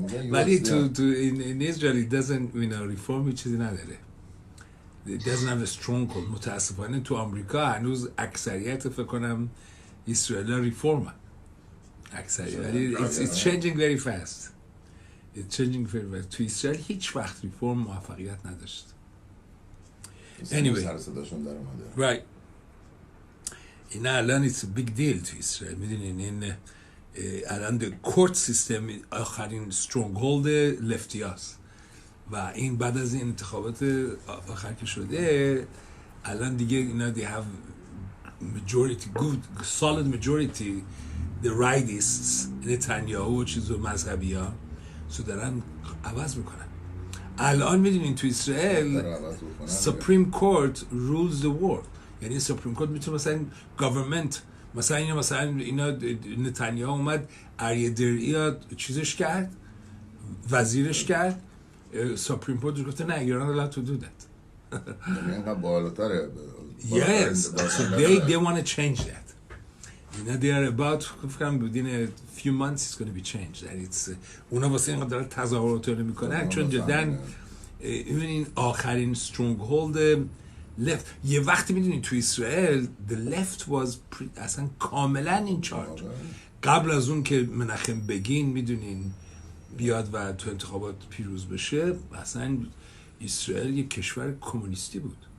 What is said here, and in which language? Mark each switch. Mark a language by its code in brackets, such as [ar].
[fa] ولی تو [en] in Israel it doesn't reform [fa] چیزی نداره. [en] It doesn't have a strong hold. [fa] متاسفانه تو آمریکا هنوز اکثریت فکر کنم اسرائیل ریفورم اکثریت. [en] It's changing very fast. It's changing very fast. [fa] تو اسرائیل هیچ وقت ریفورم موفقیت نداشت. [en] Anyway, right. [fa] این الان [en] it's a big deal [fa] تو اسرائیل. میدونین این الان کورت سیستم آخرین strong hold لفتی هاست و این بعد از این انتخابات آخر که شده الان دیگه اینا [en] they have majority, good solid majority, the rightists [fa] نتانیاهو و چیزو مذهبی ها سو دارن عوض میکنن. الان میدونین تو اسرائیل [en] Supreme Court rules the world، [fa] یعنی سپریم کورت میتونه مثلا گاورمنت مثلا اینا نتانیاهو اومد اریه دریا چیزش کرد، وزیرش کرد، سپریم کورت گفته نه [en] you're not allowed to do that. [fa] یعنی اینقدر بالاتره. [en] Yes, so they want to change that. They are about within a few months it's going to be changed. That it's [fa] اونا واسه اینقدر دارن تظاهرات میکنن چون جدن این آخرین [en] strong hold left. [fa] یه وقتی میدونین تو اسرائیل [en] the left was [fa] اصلا کاملا [en] in charge. [fa] قبل از اون که مناخم بگین میدونین بیاد و تو انتخابات پیروز بشه اصلا اسرائیل یک کشور کمونیستی بود.